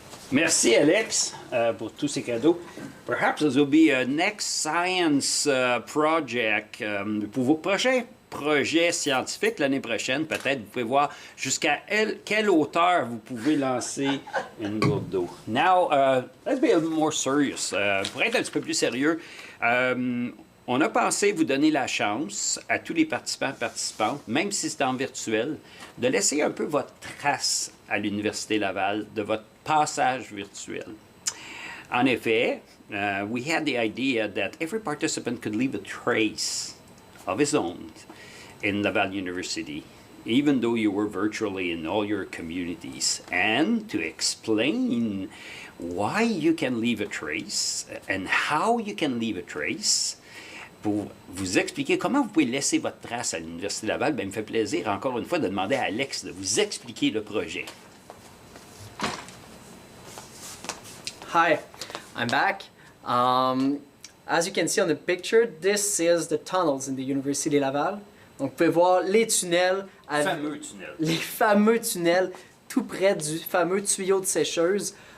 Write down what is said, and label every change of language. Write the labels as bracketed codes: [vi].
[fr] Merci Alex pour tous ces cadeaux. [en] Perhaps this will be a next science project [fr] pour vos prochains projets scientifiques l'année prochaine. Peut-être vous pouvez voir jusqu'à quelle hauteur vous pouvez lancer une gourde d'eau. [en] Now, let's be a little more serious. [fr] Pour être un petit peu plus sérieux, on a pensé vous donner la chance à tous les participants et participantes, même si c'est en virtuel, de laisser un peu votre trace à l'Université Laval, de votre passage virtuel. En effet, [en] we had the idea that every participant could leave a trace of his own in Laval University even though you were virtually in all your communities, and to explain why you can leave a trace and how you can leave a trace. [fr] Pour vous expliquer comment vous pouvez laisser votre trace à l'Université Laval, bien, il me fait plaisir encore une fois de demander à Alex de vous expliquer le projet. [en] Hi, I'm back. As you can see on the picture, this is the tunnels in the University Laval. [fr] Donc, vous pouvez voir les tunnels, les fameux tunnels tout près du fameux tuyau de sécheuse.